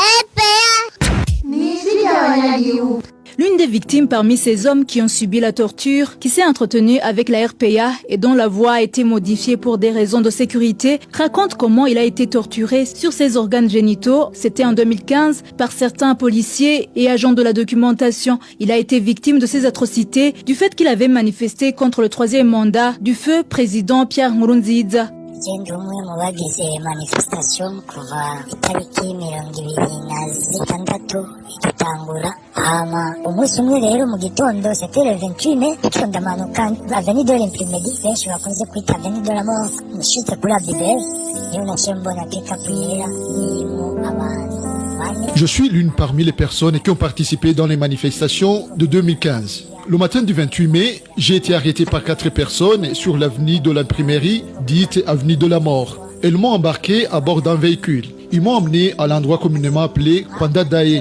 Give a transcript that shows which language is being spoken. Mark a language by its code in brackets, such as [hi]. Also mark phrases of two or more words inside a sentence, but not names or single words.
[fr] L'une des victimes parmi ces hommes qui ont subi la torture, qui s'est entretenue avec la RPA et dont la voix a été modifiée pour des raisons de sécurité, raconte comment il a été torturé sur ses organes génitaux. C'était en 2015 par certains policiers et agents de la documentation. Il a été victime de ces atrocités du fait qu'il avait manifesté contre le 3e mandat du feu président Pierre Nkurunziza. [rn] Ndi umwe mu bagize manifestation kuva itariki 26 igitangura hama umunsi umwe rero mu gitondo [fr] c'était le 28 mai [rn] icyo ndamanuka avenue de l'Imprimerie benshi bakunze kwita avenue de la mort nshitse kuri Abibel niyo naciye mbona pick-up yera irimo abantu. [fr] Je suis l'une parmi les personnes qui ont participé dans les manifestations de 2015. Le matin du 28 mai, j'ai été arrêté par 4 personnes sur l'avenue de l'Imprimerie, dite avenue de la mort. Elles m'ont embarqué à bord d'un véhicule. Ils m'ont emmené à l'endroit communément appelé Kwandadae.